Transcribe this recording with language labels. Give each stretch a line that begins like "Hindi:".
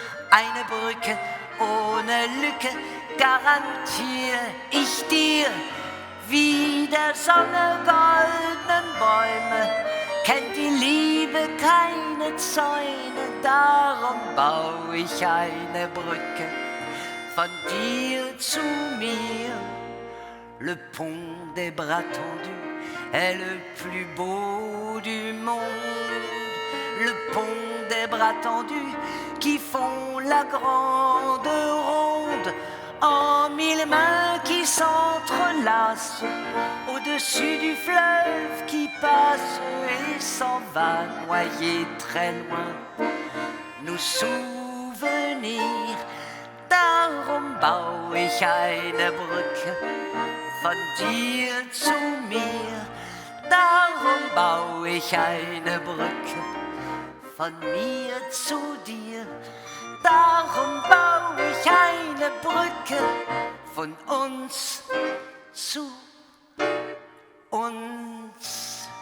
German: Eine Brücke ohne Lücke garantiere ich dir. Wie der Sonne goldenen Bäume kennt die Liebe keine Zäune. Darum baue ich eine Brücke von dir zu mir.
French: Le pont des bras tendus est le plus beau du monde. Le pont des bras tendus qui font la grande ronde. En mille mains qui s'entrelacent au-dessus du fleuve qui passe et s'en va noyer très loin nos souvenirs.
German: Darum baue ich eine Brücke von dir zu mir. Darum baue ich eine Brücke von mir zu dir. Darum baue ich eine Brücke von uns zu uns.